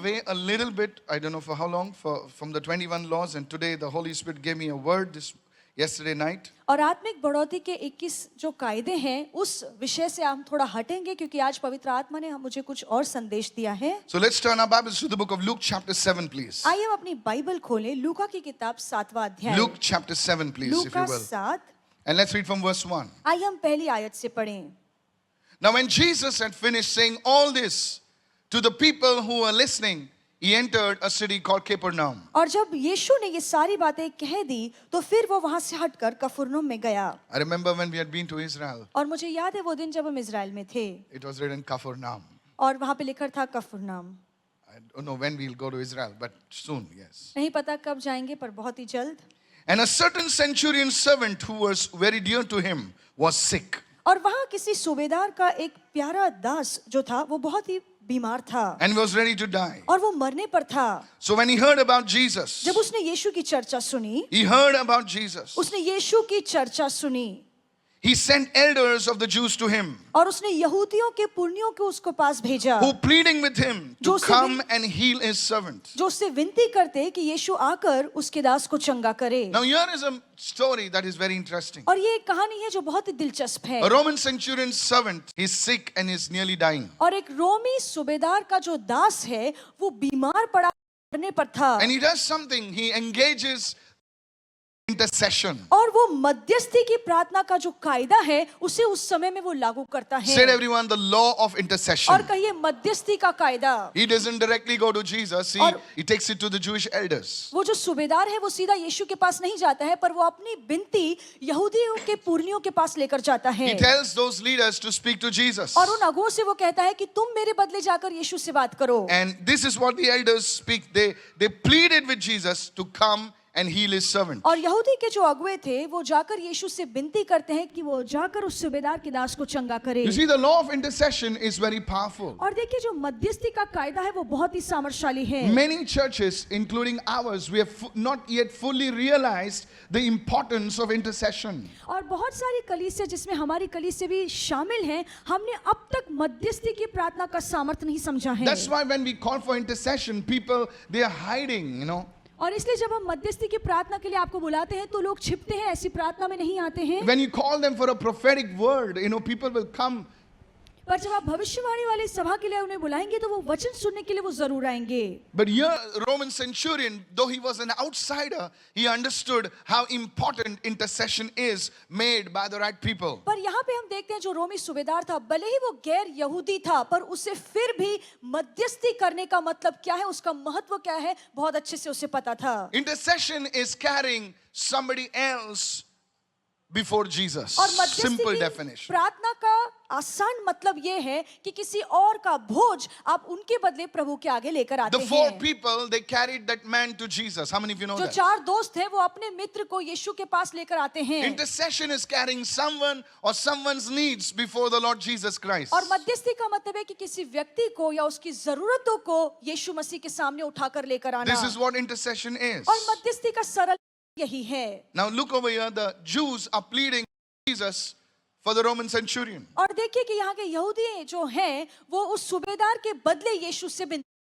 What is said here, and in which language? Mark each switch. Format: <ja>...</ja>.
<en>away a little bit, I don't know for how long, from the 21 laws, and today the Holy Spirit gave me a word yesterday night.</en> <hi>और आत्मिक बढ़ोतरी के 21 जो कायदे हैं उस विषय से हम थोड़ा हटेंगे क्योंकि आज पवित्र आत्मा ने मुझे कुछ और संदेश दिया है।</hi> <en>So let's turn our Bibles to the book of Luke chapter 7, please.</en> <hi>आइए हम अपनी बाइबल खोलें लूका की किताब 7वां अध्याय।</hi> <en>Luke chapter 7, please, if you</en> <hi>Luka</hi> <en>will.</en> <hi>7।</hi> <en>And let's read from verse 1.</en> <hi>आइए हम पहली आयत से पढ़ें।</hi> <en>Now when Jesus had finished saying all this to the people who were listening, he entered a city called Capernaum.</en> <hi>और जब यीशु ने ये सारी बातें कह दी तो फिर वो वहां से हटकर कफरनहूम में गया।</hi> <en>I remember when we had been to Israel,</en> <hi>और मुझे याद है वो दिन जब हम इजराइल में थे</hi> <en>it was written Capernaum.</en> <hi>और वहां पे लिखा था कफरनहूम।</hi> <en>I don't know when we'll go to Israel, but soon, yes.</en> <hi>नहीं पता कब जाएंगे पर बहुत ही जल्द।</hi> <en>And a certain centurion servant who was very dear to him was sick.</en> <hi>और वहां किसी सूबेदार का एक प्यारा दास जो था वो बहुत ही बीमार था</hi> <en>And was ready to die.</en> <hi>और वो मरने पर था।</hi> <en>So when he heard about Jesus,</en> <hi>जब उसने यीशु की चर्चा सुनी,</hi> <en>he heard about Jesus.</en> <hi>उसने यीशु की चर्चा सुनी</hi> <en>He sent elders of the Jews to him,</en> <hi>और उसने यहूदियों के पुरनियों को उसको पास भेजा</hi> <en>who pleading with him to come and heal his servant.</en> <hi>जो उससे विनती करते कि यीशु आकर उसके दास को चंगा करे।</hi> <en>Now here is a story that is very interesting.</en> <hi>और ये एक कहानी है जो बहुत ही दिलचस्प है।</hi> <en>A Roman centurion's servant is sick and is nearly dying.</en> <hi>और एक रोमी सूबेदार का जो दास है वो बीमार पड़ा मरने पर था।</hi> <en>And he does something, he engages intercession.</en> <hi>और वो मध्यस्थी की प्रार्थना का जो कायदा है उसे उस समय में वो लागू करता है।</hi> <en>Said everyone, the law of intercession.</en> <hi>और कहिए मध्यस्थी का कायदा।</hi> <en>He doesn't directly go to Jesus, he takes it to the Jewish elders.</en> <hi>वो जो सूबेदार है वो सीधा यीशु के पास नहीं जाता है पर वो अपनी विनती यहूदियों के पुरनियों के पास लेकर जाता है।</hi> <en>He tells those leaders to speak to Jesus.</en> <hi>और उन अगुओं से वो कहता है कि तुम मेरे बदले जाकर यीशु से बात करो।</hi> <en>And this is what the elders speak. They pleaded with Jesus to come and heal his servant.</en> <hi>और यहूदी के जो अगुए थे वो जाकर यीशु से विनती करते हैं कि वो जाकर उस सूबेदार के दास को चंगा करे।</hi> <en>You see, the law of intercession is very powerful.</en> <hi>और देखिए जो मध्यस्थी का कायदा है वो बहुत ही सामर्थ्यशाली है।</hi> <en>Many churches, including ours, we have not yet fully realized the importance of intercession.</en> <hi>और बहुत सारी कलीसिया जिसमें हमारी कलीसिया भी शामिल हैं, हमने अब तक मध्यस्थी की प्रार्थना का सामर्थ्य नहीं समझा है।</hi> <en>That's why when we call for intercession, people, they are hiding, you know.</en> <hi>और इसलिए जब हम मध्यस्थी की प्रार्थना के लिए आपको बुलाते हैं तो लोग छिपते हैं, ऐसी प्रार्थना में नहीं आते हैं।</hi> <en>When you call them for a prophetic word, you know, people will come.</en> <hi>पर जब आप भविष्यवाणी वाली सभा के लिए उन्हें बुलाएंगे तो वो वचन सुनने के लिए वो जरूर आएंगे।</hi> <en>But here, Roman centurion, though he was an outsider, he understood how important intercession is made by the right people.</en> <hi>पर यहाँ पे हम देखते हैं जो रोमी सूबेदार था भले ही वो गैर यहूदी था पर उसे फिर भी मध्यस्थी करने का मतलब क्या है, उसका महत्व क्या है, बहुत अच्छे से उसे पता था।</hi> <en>Intercession is carrying somebody else before Jesus.</en> <hi>और मध्यस्थी</hi> <en>Simple</en> <hi>की</hi> <en>definition.</en> <hi>प्रार्थना का आसान मतलब ये है कि किसी और का बोझ आप उनके बदले प्रभु के आगे लेकर आते</hi> <en>The four</en> <hi>हैं।</hi> <en>people, they carried that man to Jesus. How many of you know</en> <hi>जो</hi> <en>that?</en> <hi>चार दोस्त हैं वो अपने मित्र को यीशु के पास लेकर आते हैं।</hi> <en>Intercession is carrying someone or someone's needs before the Lord Jesus Christ.</en> <hi>और मध्यस्थी का मतलब है कि किसी व्यक्ति को या उसकी जरूरतों को यीशु मसीह के सामने उठाकर लेकर आना।</hi> <en>This is what intercession is.</en> <hi>और मध्यस्थी का सरल यही है।</hi> <en>Now look over here, the Jews are pleading Jesus for the Roman centurion.</en> <hi>और देखिए कि यहाँ के यहूदी जो हैं वो उस सूबेदार के बदले यीशु से विनती</hi>